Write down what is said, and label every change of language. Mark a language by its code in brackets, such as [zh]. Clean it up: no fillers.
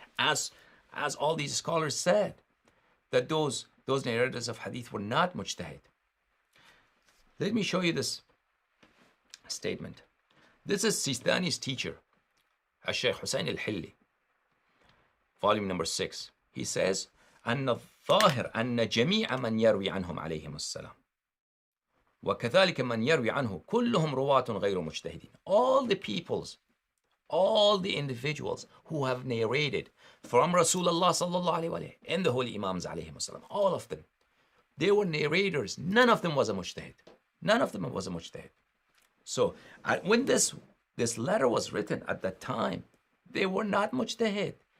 [en] As all these scholars said, that those narrators of hadith were not mujtahid. Let me show you this statement. This is Sistani's teacher, Shaykh Hussein al-Hilli, volume number 6. He says, [ar] أن الظاهر أن جميع من يروي عنهم عليهم السلام وكذلك من يروي عنه كلهم رواة غير مجتهدين. [en] All the peoples, all the individuals who have narrated from Rasulullah sallallahu alaihi wasallam and the holy Imams alayhim salam, all of them, they were narrators. None of them was a mujtahid. None of them was a mujtahid. So when this letter was written at that time, they were not mujtahid.